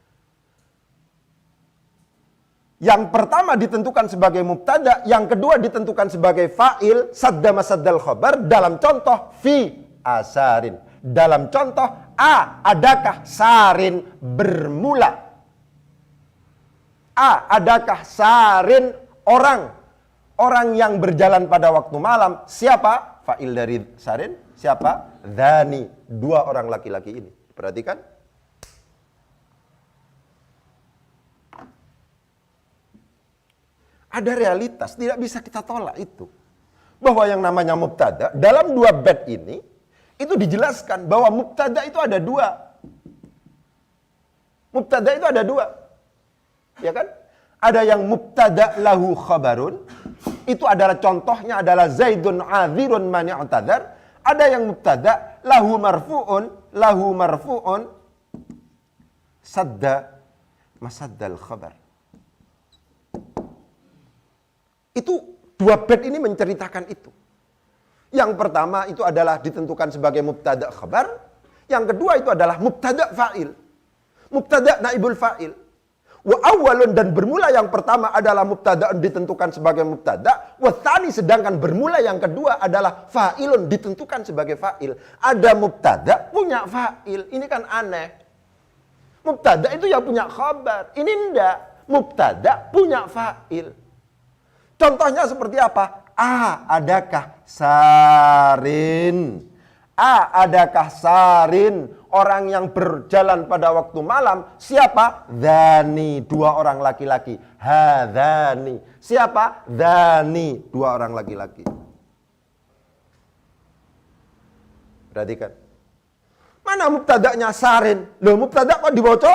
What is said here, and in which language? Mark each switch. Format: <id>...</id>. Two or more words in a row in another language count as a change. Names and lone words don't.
<id>Yang pertama ditentukan sebagai mubtada, yang kedua ditentukan sebagai fa'il,</id> <ar>سد مسد الخبر,</ar> <id>dalam contoh</id> <ar>في أسارٍ.</ar> <id>Dalam contoh adakah sarin bermula? Adakah sarin orang? Orang yang berjalan pada waktu malam. Siapa? Fa'il dari sarin. Siapa? Dzani. Dua orang laki-laki ini. Perhatikan. Ada realitas, tidak bisa kita tolak itu. Bahwa yang namanya mubtada, dalam dua bait ini, itu dijelaskan bahwa mubtada itu ada dua. Mubtada itu ada dua. Ya kan? Ada yang</id> <ar>مبتدأ له خبر,</ar> <id>itu adalah contohnya adalah</id> <ar>زيد عاذر من اعتذر.</ar> <id>Ada yang</id> <ar>مبتدأ له مرفوع سد مسد الخبر.</ar> <id>Itu dua bait ini menceritakan itu. Yang pertama itu adalah ditentukan sebagai</id> <ar>مبتدأ خبر.</ar> <id>Yang kedua itu adalah</id> <ar>مبتدأ فاعل. مبتدأ نائب الفاعل. وأول,</ar> <id>dan bermula yang pertama adalah mubtada ditentukan sebagai mubtada.</id> <ar>والثاني,</ar> <id>sedangkan bermula yang kedua adalah fa'ilun ditentukan sebagai fa'il. Ada mubtada punya fa'il. Ini kan aneh. Mubtada itu yang punya khabar. Ini enggak. Mubtada punya fa'il. Contohnya seperti apa? Adakah sarin? Adakah sarin? Orang yang berjalan pada waktu malam. Siapa? Dzani. Dua orang laki-laki. Hadzani. Siapa? Dzani. Dua orang laki-laki. Perhatikan. Mana mubtada'nya sarin? Loh, mubtada' kok dibaca?</id>